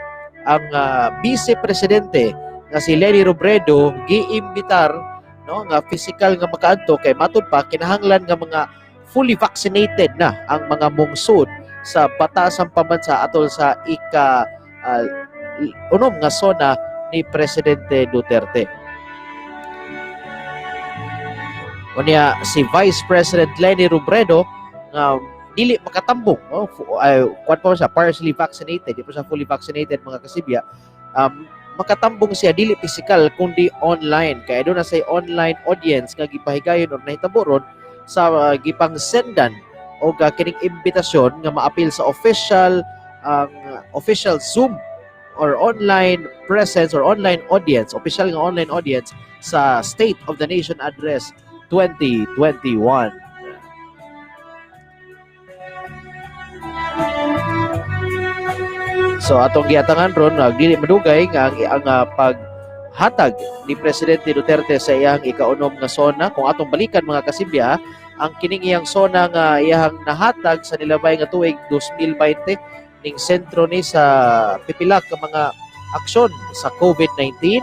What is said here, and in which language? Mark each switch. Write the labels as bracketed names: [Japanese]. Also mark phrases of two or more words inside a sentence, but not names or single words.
[Cebuano] Ang Vice Presidente nga si Leni Robredo giimbitar no nga physical nga makaadto kay matud pa kinahanglan nga mga [English] fully vaccinated [Cebuano] na ang mga mungsod sa Batasang Pambansa atol sa ika-unom nga SONA ni Presidente Duterte. Unya si Vice President Leni Robredo nga dili makatambong, no? Kuwan pa siya, [English] partially vaccinated, [Cebuano] di pa siya [English] fully vaccinated [Cebuano] mga kasibya. Makatambong siya dili physical kundi online, kaya doon na say online audience nga gipahigayon or nahitabo ron sa gipang sendan o kining imbitasyon nga maapil sa [English] official Zoom or online presence or online audience, [Cebuano] official nga [English] online audience [Cebuano] sa State of the Nation Address 2021. So atong giatangan ron dili madugay nga ang paghatag ni Presidente Duterte sa iyang ikaunom nga sona. Kung atong balikan mga kasibya, ang kining iyang sona nga iyang nahatag sa nilabay nga tuig 2020 ning sentro ni sa pipila ka mga aksyon sa COVID-19.